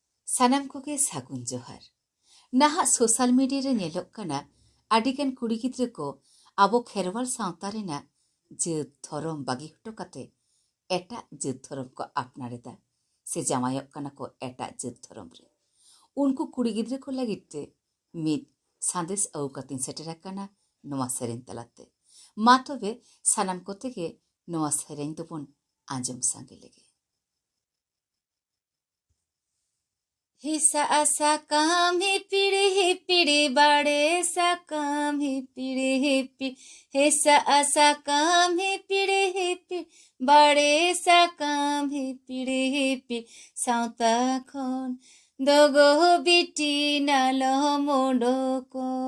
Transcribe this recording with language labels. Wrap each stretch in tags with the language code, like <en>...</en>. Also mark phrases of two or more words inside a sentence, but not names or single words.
<sat>ᱥᱟᱱᱟᱢ ᱠᱚᱜᱮ ᱥᱟᱹᱜᱩᱱ ᱡᱚᱦᱟᱨ। ᱱᱟᱦᱟᱜ ᱥᱳᱥᱟᱞ ᱢᱤᱰᱤᱭᱟ ᱨᱮ ᱧᱮᱞᱚᱜ ᱠᱟᱱᱟ ᱟᱹᱰᱤᱜᱟᱱ ᱠᱩᱲᱤ ᱜᱤᱫᱽᱨᱟᱹ ᱠᱚ ᱟᱵᱚ ᱠᱷᱮᱨᱣᱟᱞ ᱥᱟᱶᱛᱟ ᱨᱮᱱᱟᱜ ᱡᱟᱹᱛ ᱫᱷᱚᱨᱚᱢ ᱵᱟᱹᱜᱤ ᱦᱚᱴᱚ ᱠᱟᱛᱮ ᱮᱴᱟᱜ ᱡᱟᱹᱛ ᱫᱷᱚᱨᱚᱢ ᱠᱚ ᱟᱯᱱᱟᱨᱮᱫᱟ ᱥᱮ ᱡᱟᱶᱟᱭᱚᱜ ᱠᱟᱱᱟ ᱠᱚ ᱮᱴᱟᱜ ᱡᱟᱹᱛ ᱫᱷᱚᱨᱚᱢ ᱨᱮ। ᱩᱱᱠᱩ ᱠᱩᱲᱤ ᱜᱤᱫᱽᱨᱟᱹ ᱠᱚ ᱞᱟᱹᱜᱤᱫ ᱛᱮ ᱢᱤᱫ ᱥᱟᱸᱫᱮᱥ ᱟᱹᱜᱩ ᱠᱟᱛᱮᱧ ᱥᱮᱴᱮᱨ ᱟᱠᱟᱱᱟ ᱱᱚᱣᱟ ᱥᱮᱨᱮᱧ ᱛᱟᱞᱟᱛᱮ। ᱢᱟ ᱛᱚᱵᱮ ᱥᱟᱱᱟᱢ ᱠᱚᱛᱮ ᱜᱮ ᱱᱚᱣᱟ ᱥᱮᱨᱮᱧ ᱫᱚᱵᱚᱱ ᱟᱸᱡᱚᱢ ᱥᱟᱸᱜᱮ ᱞᱮᱜᱮ। हिसा साकाम हिपिड़ी बाड़े साकाम हिपिड़ी हिसा साकाम हिपिड़ी बाड़े साकाम हिपिड़ी साउता खन दोगो बिटी नालो मोडको</sat>